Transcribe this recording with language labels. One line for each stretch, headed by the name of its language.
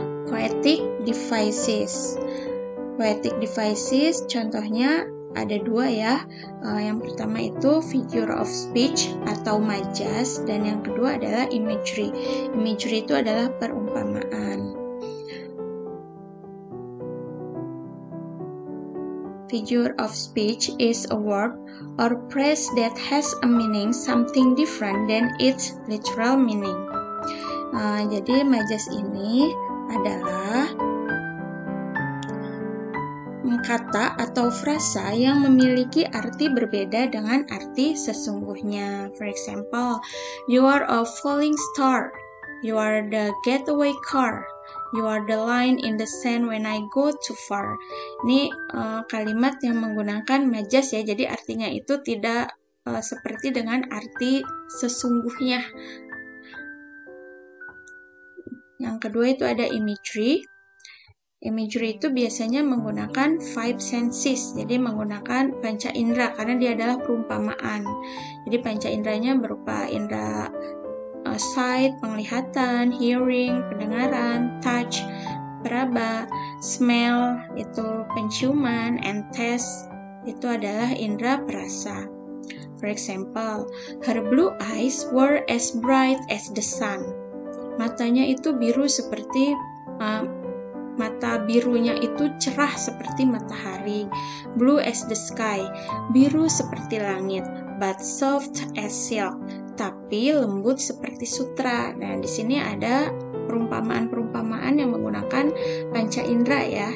English: Poetic devices. Poetic devices
Indonesian: contohnya ada dua ya. Yang pertama itu figure of speech atau majas, dan yang kedua adalah imagery. Imagery itu adalah perumpamaan.
English: Figure of speech is a word or phrase that has a meaning something different than its literal meaning.
Indonesian: Jadi majas ini adalah kata atau frasa yang memiliki arti berbeda dengan arti sesungguhnya.
English: For example, you are a falling star, you are the getaway car, you are the line in the sand when I go too far.
Indonesian: Ini kalimat yang menggunakan majas ya, jadi artinya itu tidak seperti dengan arti sesungguhnya. Yang kedua itu ada imagery. Imagery itu biasanya menggunakan five senses, jadi menggunakan panca indera karena dia adalah perumpamaan. Jadi panca inderanya berupa indera sight, penglihatan, hearing, pendengaran, touch, peraba, smell, itu penciuman, and taste, itu adalah indera perasa.
English: For example, her blue eyes were as bright as the sun.
Indonesian: Matanya itu biru seperti mata birunya itu cerah seperti matahari.
English: Blue as the sky,
Indonesian: biru seperti langit,
English: but soft as silk,
Indonesian: tapi lembut seperti sutra. Nah, di sini ada perumpamaan-perumpamaan yang menggunakan panca indera ya.